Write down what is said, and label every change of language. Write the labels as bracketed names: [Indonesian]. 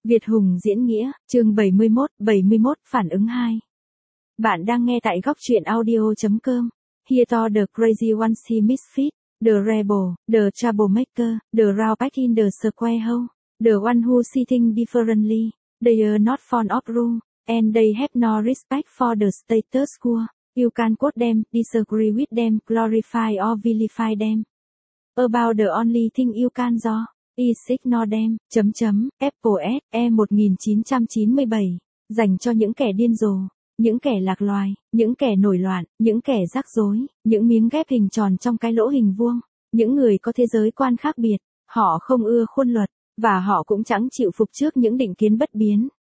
[Vietnamese] Việt Hùng diễn nghĩa, chương 71, phản ứng 2. Bạn đang nghe tại góc truyện audio.com. [English] Here to the crazy ones, he misfit, the rebel, the troublemaker, the roundback in the square hole, the one who see things differently, they are not fond of rule, and they have no respect for the status quo. You can quote them, disagree with them, glorify or vilify them. About the only thing you can do. Ignore them, [Vietnamese] Apple SE 1997, dành cho những kẻ điên rồ, những kẻ lạc loài, những kẻ nổi loạn, những kẻ rắc rối, những miếng ghép hình tròn trong cái lỗ hình vuông, những người có thế giới quan khác biệt, họ không ưa khuôn luật, và họ cũng chẳng chịu phục trước những định kiến bất biến.